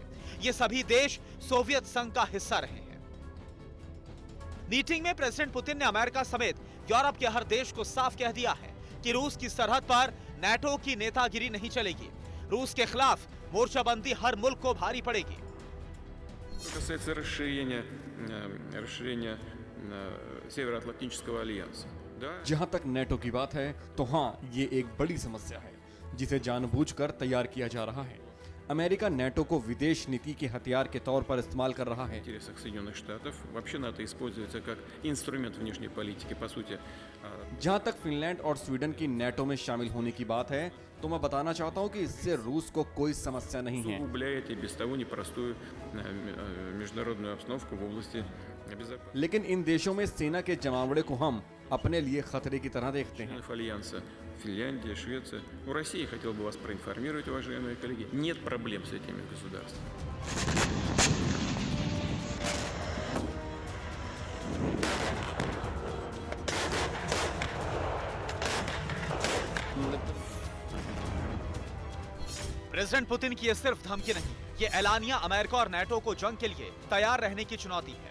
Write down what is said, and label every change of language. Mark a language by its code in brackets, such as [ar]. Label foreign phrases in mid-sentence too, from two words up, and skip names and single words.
[hi] ये सभी देश सोवियत संघ का हिस्सा रहे हैं। मीटिंग में प्रेसिडेंट पुतिन ने अमेरिका समेत यूरोप के हर देश को साफ कह दिया है कि रूस की सरहद पर नेटो की नेतागिरी नहीं चलेगी। रूस के खिलाफ मोर्चाबंदी हर मुल्क को भारी पड़ेगी। [ru] Что касается расширения Североатлантического альянса, да? [hi] जहां तक नेटो की बात है तो हाँ, ये एक बड़ी समस्या है जिसे जानबूझकर तैयार किया जा रहा है। अमेरिका नेटो को विदेश नीति के हथियार के तौर पर इस्तेमाल कर रहा [ru] В [hi] है। [ru] интересах Соединенных Штатов вообще НАТО используется как инструмент внешней политики, по сути. [hi] जहां तक फिनलैंड और स्वीडन की नेटो में शामिल होने की बात है, तो मैं बताना चाहता हूं कि इससे रूस को कोई समस्या नहीं है। [ru] Усугубляет и без того непростую международную обстановку в области безопасности. [hi] लेकिन इन देशों में सेना के जमावड़े को हम अपने लिए खतरे की तरह देखते हैं। [ru] Членов Альянса Финляндия, Швеция. У России, хотел бы вас проинформировать, уважаемые коллеги, нет проблем с этими государствами. [hi] प्रेसिडेंट पुतिन की ये सिर्फ धमकी नहीं, ये ऐलानिया अमेरिका और नेटो को जंग के लिए तैयार रहने की चुनौती है।